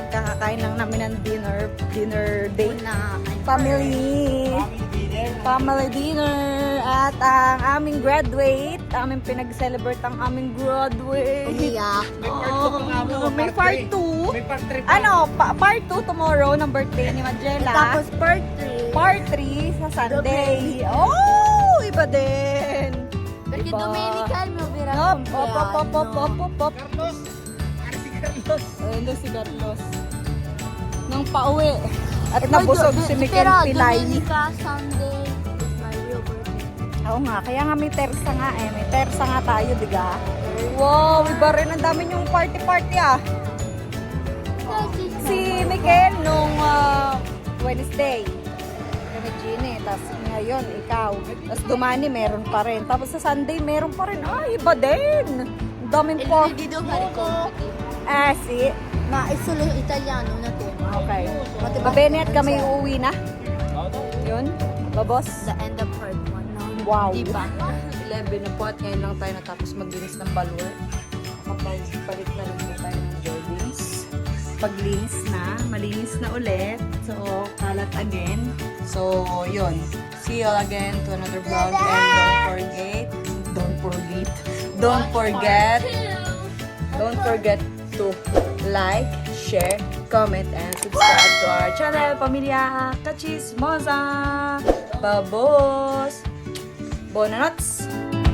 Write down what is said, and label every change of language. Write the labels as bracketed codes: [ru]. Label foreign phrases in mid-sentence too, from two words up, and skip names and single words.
[tl] Kakakain lang namin ng [en] dinner date [tl] na [en] family dinner [tl] at ang aming graduate, aming pinag-celebrate ang aming graduate. Umiyak. May part 2. May part 3 Ano, [en] part 2 tomorrow [tl] ng birthday ni Magela. Tapos part 3. Part 3 sa Sunday. Oh, iba din. [it] Perché [tl] Diba? [it] domenica il mio vero Hop, compleanno. hop. [tl] Ayun si Carlos. Nang pauwi. At nabusog si Mikel Pilay. [it] Domenica, [en] Sunday is my real birthday. [tl] Oo nga, kaya nga may tersa nga eh. May tersa nga tayo, diga? Wow, iba rin. Ang dami yung party-party ah. Si Mikel nung Wednesday. Regine, tapos ngayon ikaw. Tapos Dumani meron pa rin. Tapos sa Sunday meron pa rin. Ay, iba din. Ang daming [it] Il [tl] po. [it] lunedì domani compiti. Si. Ma è solo italiano una tema. [tl] Okay. Babene at kami uuwi na. Yun. Babos. [en] The end of part 1. No, Wow. [tl] Di ba? 11 na po at ngayon lang tayo natapos maglinis ng balwer. Makapagpalit na rin po tayo ng joggings. Paglinis na, malinis na ulit. So, kalat again. So, yun. [en] See you all again to another vlog. And don't forget to like, share, comment, and subscribe to our channel, Pamilya Kachismosa. [it] Babos! Bonanots!